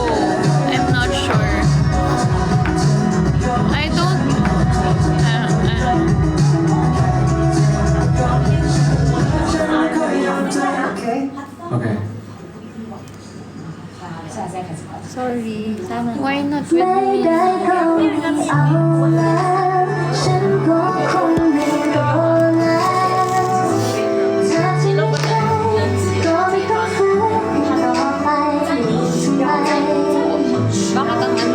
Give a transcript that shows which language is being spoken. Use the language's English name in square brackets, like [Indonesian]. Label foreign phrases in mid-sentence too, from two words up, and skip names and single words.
[English] I'm not sure. I don't. Okay. Sorry. Why not with [Thai] ไม่ [English] me? [Thai] ได้ก็ไม่เอาแล้วฉันก็คงไม่รอแล้วถ้าจะไม่ใช่ก็ไม่ต้องฝืนต่อไปทำไม [Filipino] Bakit ang ano?